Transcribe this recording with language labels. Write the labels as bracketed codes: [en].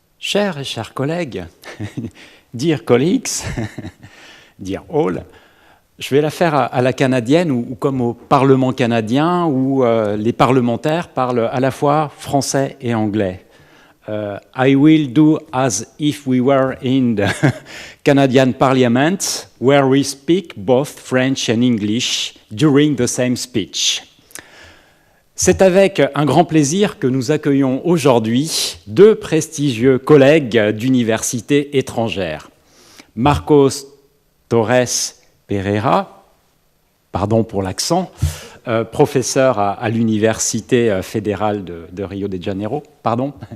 [fr] Chers et chers collègues, [en] dear colleagues, dear all, [fr] je vais la faire à la canadienne ou comme au Parlement canadien où les parlementaires parlent à la fois français et anglais. [en] I will do as if we were in the Canadian Parliament where we speak both French and English during the same speech. [fr] C'est avec un grand plaisir que nous accueillons aujourd'hui deux prestigieux collègues d'universités étrangères. Marcos Torres-PERREIRA, pardon pour l'accent, professeur à l'Université fédérale de Rio de Janeiro, pardon.